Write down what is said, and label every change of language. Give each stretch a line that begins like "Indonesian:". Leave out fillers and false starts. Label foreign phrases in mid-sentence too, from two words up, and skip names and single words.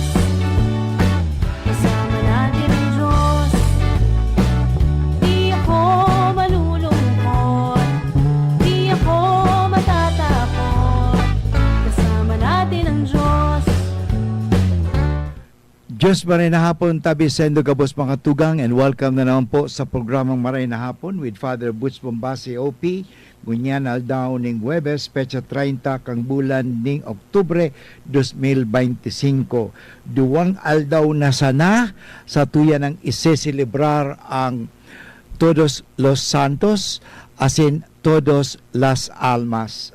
Filipino: Kasama natin ang Diyos. Di ako malulungkot, di ako matatakot, kasama natin ang Diyos.
Bikol: Diyos Maray na Hapon, tabi sendo kabos mga tugang,
English: and welcome
Bikol: na naman po sa programang Maray na Hapon with Father Butch Bombasi OP. Ngunyan aldaw ning Huwebes, pecha 30 kang bulan ning Oktubre 2025. Duwang aldaw na sana sa tuyan ng iseselebrar ang Todos los Santos, asin Todos las Almas.